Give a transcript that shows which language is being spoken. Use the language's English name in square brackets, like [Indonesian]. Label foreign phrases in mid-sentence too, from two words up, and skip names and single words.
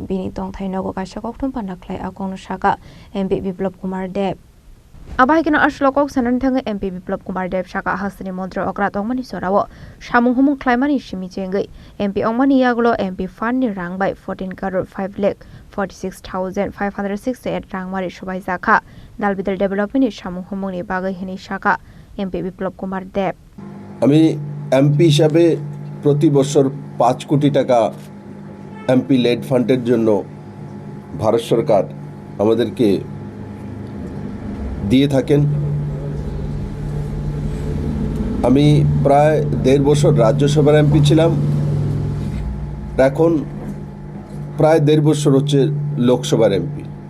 [Kok Borok] bini tongthai nogo kaisa kokthum panaklai akong saka MP Biplop Kumar Deb Abai kino aslokok sanan thang MP Biplop Kumar Deb saka hasni montra okra tongmani sorawo samung humung klaimani simi chengai MP ongmani yagulo MP Fund ni rang bai 14 crore 5,46,568 rang mari subai jaka Dalbidar Development ni samung humung ni bagai hini saka MP Biplop Kumar Deb [Bangla] আমি এমপি হিসাবে প্রতি বছর 5 কোটি টাকা এমপি লেড ফান্ডের জন্য ভারত সরকার আমাদেরকে দিয়ে থাকেন। আমি প্রায় 1.5 বছর রাজ্যসভার এমপি ছিলাম, এখন প্রায় 1.5 বছর হচ্ছে লোকসভার এমপি।